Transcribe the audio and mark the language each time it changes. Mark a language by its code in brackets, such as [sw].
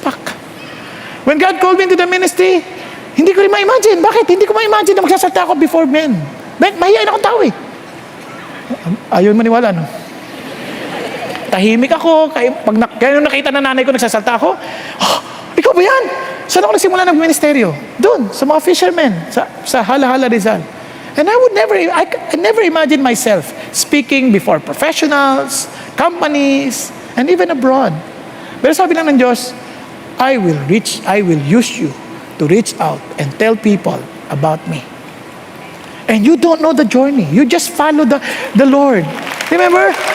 [en] Pak. When God called me into the ministry, [tl] hindi ko rin ma-imagine. [en] Bakit? [tl] Hindi ko ma-imagine na magsasalta ako [en] before men. [tl] Mahihain akong tao eh. Ayaw maniwala, no? Tahimik ako. Kaya nung nakita na nanay ko, nagsasalta ako, ikaw ba yan? Saan ako nagsimula ng ministeryo? Doon, sa mga fishermen, sa Hala-Hala Rizal. [en] And I never imagine myself speaking before professionals, companies, and even abroad. [tl] Pero sabi lang ng Diyos, [en] I will use you to reach out and tell people about me. And you don't know the journey. You just follow the Lord. Remember?